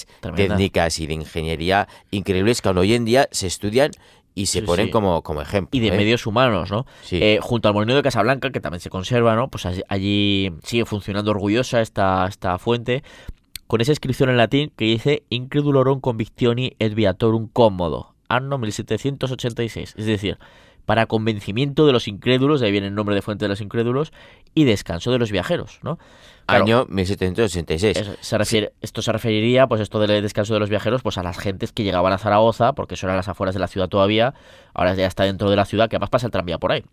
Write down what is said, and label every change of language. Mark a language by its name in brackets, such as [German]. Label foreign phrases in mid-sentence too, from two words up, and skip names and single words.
[Spanish] Tremenda. técnicas y de ingeniería increíbles que aún hoy en día se estudian y se Sí, ponen sí. como ejemplo. Y de ¿eh? medios humanos, ¿no? Sí. Junto al Molino de Casablanca, que también se conserva, ¿no? Pues allí sigue funcionando orgullosa esta fuente, con esa inscripción en latín que dice [Latin] Incredulorum convictioni et viatorum commodo, anno 1786. [Spanish] Es decir, para convencimiento de los incrédulos, de ahí viene el nombre de Fuente de los Incrédulos, y descanso de los viajeros, ¿no? Claro, Año 1786. esto se referiría, pues esto del descanso de los viajeros, pues a las gentes que llegaban a Zaragoza, porque eso eran las afueras de la ciudad todavía, ahora ya está dentro de la ciudad, que además pasa el tranvía por ahí.